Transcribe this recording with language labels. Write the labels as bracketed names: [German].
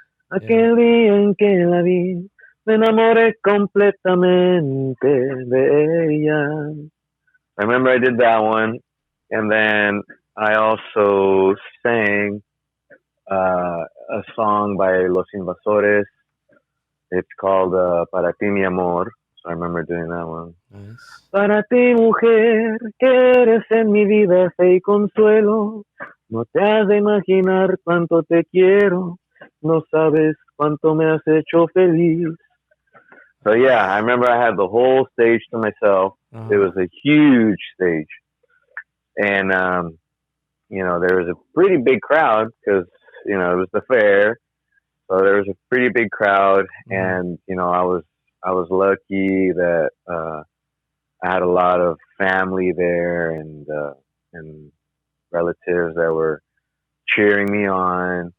[Spanish] Aquel día en que la vi, me enamoré completamente de ella. [English] I remember I did that one, and then I also sang a song by Los Invasores. It's called Para ti, mi amor. So I remember doing that one. Nice. [Spanish] Para ti, mujer, que eres en mi vida fe y consuelo. No te has de imaginar cuánto te quiero. No sabes cuánto me has hecho feliz. [English] So yeah, I remember I had the whole stage to myself. It Uh-huh. was a huge stage, and there was a pretty big crowd because it was the fair, so there was a pretty big crowd, hmm and I was lucky that I had a lot of family there and relatives that were cheering me on,